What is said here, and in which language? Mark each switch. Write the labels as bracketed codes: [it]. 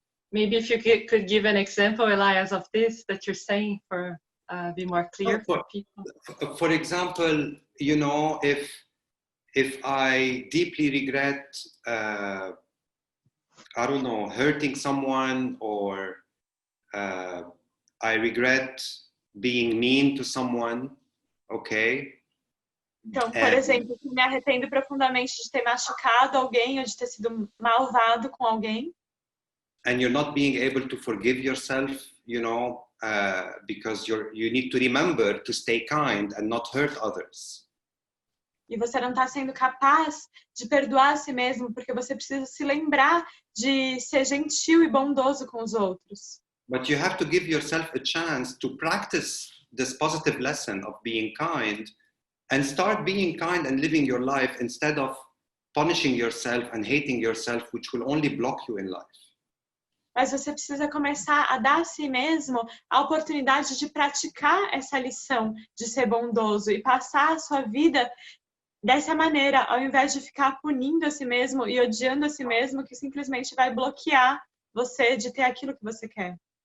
[en] Maybe if you could give an example, Elias, of this that you're saying for be more clear for people. For example, you know, if I deeply regret, I don't know, hurting someone or I regret being mean to someone, okay? [pt] Então, por exemplo, me arrependo profundamente de ter machucado alguém ou de ter sido malvado com alguém. [en] And you're not being able to forgive yourself, you know, because you need to remember to stay kind and not hurt others. [pt] E você não está sendo capaz de perdoar a si mesmo porque você precisa se lembrar de ser gentil e bondoso com os outros. [en] But you have to give yourself a chance to practice this positive lesson of being kind and start being kind and living your life instead of punishing yourself and hating yourself, which will only block you in life. [pt] Mas você precisa começar a dar a si mesmo a oportunidade de praticar essa lição de ser bondoso e passar a sua vida dessa maneira, ao invés de ficar punindo a si mesmo e odiando a si mesmo, que simplesmente vai bloquear você de ter aquilo que você quer.